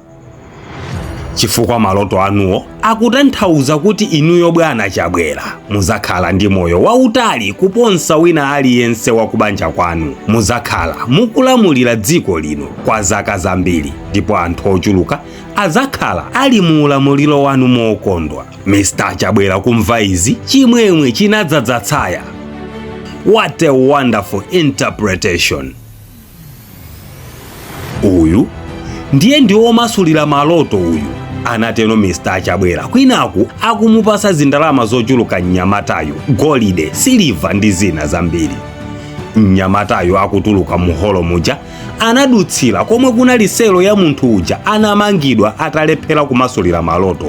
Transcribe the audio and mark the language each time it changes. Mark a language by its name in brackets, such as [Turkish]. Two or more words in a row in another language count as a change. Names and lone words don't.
[Nyanja] Chifukwa maloto anuwo akutanthauza kuti inuyo bwana Achabwera muzakhala ndi moyo wautali kuponsa wina aliyense wa kubanja kwanu. Muzakhala mukulamulira dziko lino kwa zaka zambiri, ndipo anthu ochuluka azakhala ali mu ulamuliro wanu mokondwa. Mr. Achabwera kumva izi chimwemwe chinadzaza tsaya. [English] What a wonderful interpretation! [Nyanja] Uyu ndiye ndi omasulira maloto uyu, anatero Mr. Achabwera. Kwinaku akumupasa zindalama zochuluka mnyamatayo, golide, siliva ndi zina zambiri. Mnyamatayo akutuluka muholo muja anadutsira komwe kunali selo ya munthu uja anamangidwa atalephera kumasulira maloto.